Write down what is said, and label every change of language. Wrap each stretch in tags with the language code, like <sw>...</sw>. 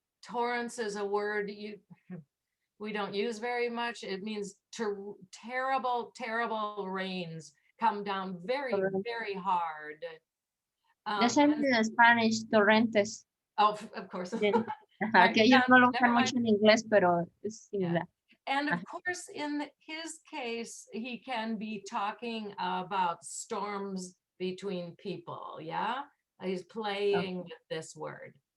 <en>Torrents is a word we don't use very much. It means terrible, terrible rains come down very, very hard.</en> <es>En Spanish, torrentes.</es> <en>Oh, of course.</en> <es>Ajá, que ellos no lo usan mucho en inglés, pero es similar.</es> <en>And of course, in his case, he can be talking about storms between people. Yeah. He's playing with this word.</en>